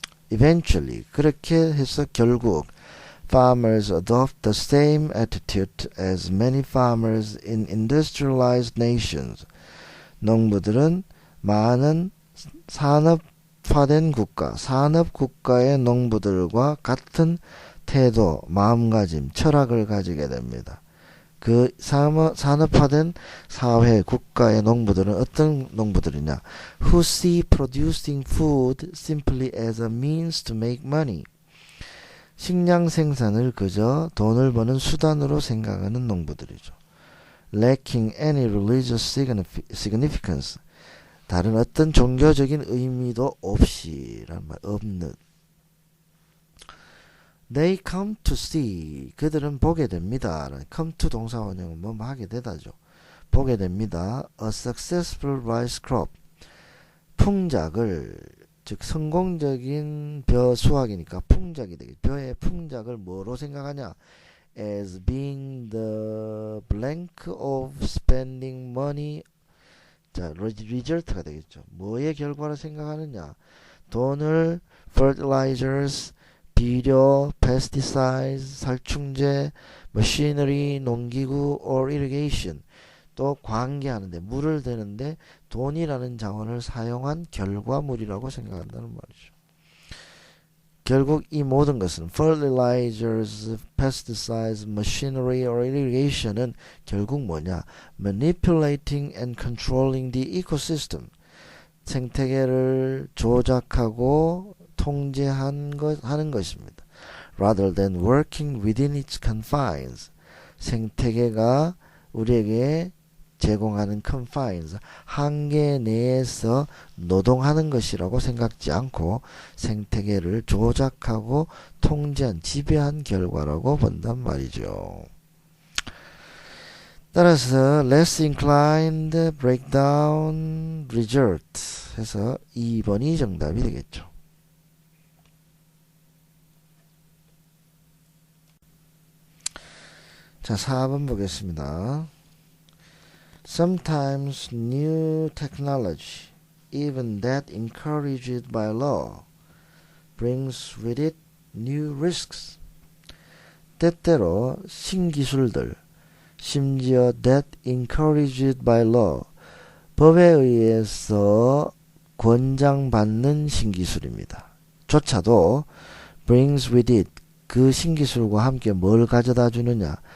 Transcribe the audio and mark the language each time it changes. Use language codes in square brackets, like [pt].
[en] Eventually, [ko] 그렇게 해서 결국 [en] farmers adopt the same attitude as many farmers in industrialized nations. [ko] 농부들은 많은 산업화된 국가, 산업국가의 농부들과 같은 태도, 마음가짐, 철학을 가지게 됩니다. 그 산업화된 사회, 국가의 농부들은 어떤 농부들이냐? [en] Who see producing food simply as a means to make money. [ko] 식량 생산을 그저 돈을 버는 수단으로 생각하는 농부들이죠. [en] Lacking any religious significance. [ko] 다른 어떤 종교적인 의미도 없이란 말, 없는. [en] They come to see, [ko] 그들은 보게 됩니다. come to 동사 원형은 뭐 하게 되다죠. 보게 됩니다. [en] A successful rice crop, [ko] 풍작을, 즉 성공적인 벼 수확이니까 풍작이 되겠죠. 벼의 풍작을 뭐로 생각하냐? [en] As being the blank of spending money. [ko] 자, result가 되겠죠. 뭐의 결과로 생각하느냐? 돈을 fertilizers, 비료, pesticides, 살충제, machinery, 농기구, or irrigation, 또 관계하는데, 물을 대는데 돈이라는 자원을 사용한 결과물이라고 생각한다는 말이죠. 결국 이 모든 것은 [en] fertilizers, pesticides, machinery, or irrigation은 [ko] 결국 뭐냐? [en] manipulating and controlling the ecosystem, [ko] 생태계를 조작하고 통제하는 것입니다. [en] Rather than working within its confines. [ko] 생태계가 우리에게 제공하는 confines, 한계 내에서 노동하는 것이라고 생각지 않고 생태계를 조작하고 통제한, 지배한 결과라고 본단 말이죠. 따라서 less inclined, breakdown, result 해서 2번이 정답이 되겠죠. 자, 4번 보겠습니다. [en] Sometimes new technology, even that encouraged by law, brings with it new risks. [ko] 때때로 신기술들, 심지어 [en] that encouraged by law, [ko] 법에 의해서 권장받는 신기술입니다. 조차도 [en] brings with it, [ko] 그 신기술과 함께 뭘 가져다 주느냐?